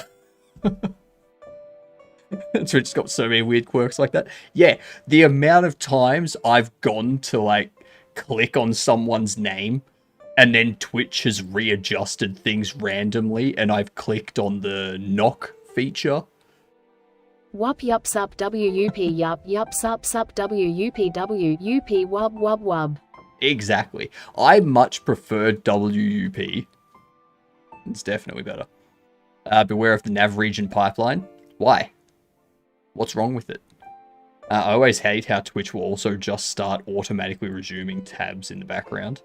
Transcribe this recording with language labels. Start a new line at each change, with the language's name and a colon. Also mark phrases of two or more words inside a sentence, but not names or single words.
English: Twitch's got so many weird quirks like that. Yeah, the amount of times I've gone to, like, click on someone's name, and then Twitch has readjusted things randomly, and I've clicked on the knock feature. Wup yup sup wup yup sup wup wup wub wub wub. Exactly. I much prefer WUP. It's definitely better. Beware of the nav region pipeline. Why? What's wrong with it? I always hate how Twitch will also just start automatically resuming tabs in the background.